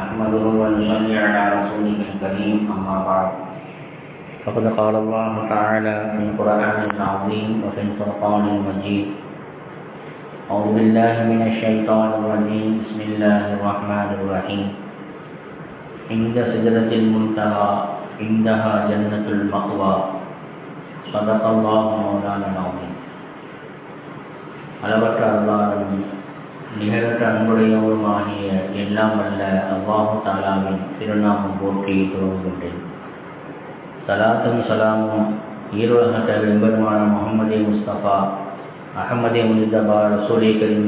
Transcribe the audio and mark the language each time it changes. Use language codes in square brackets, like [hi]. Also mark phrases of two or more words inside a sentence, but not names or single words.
[ar] نحمده ونصلي على رسوله الكريم أما بعد فقد قال الله تعالى في القرآن العظيم وفي الفرقان المجيد أعوذ بالله من الشيطان الرجيم بسم الله الرحمن الرحيم عند سدرة المنتهى عندها جنة المأوى صدق الله مولانا العظيم. [ta] அளவற்ற அல்லாஹ்வும் நிகரற்ற அன்புடையவருமாகிய எல்லாம் வல்ல அல்லாஹ் தஆலாவின் திருநாமம் போற்றி துவங்குகின்றேன். சலாத்தும் சலாமும் ஈருலக பெருமானான முஹம்மதே முஸ்தபா அஹ்மதே முஜ்தபா ரசூலே கரீம்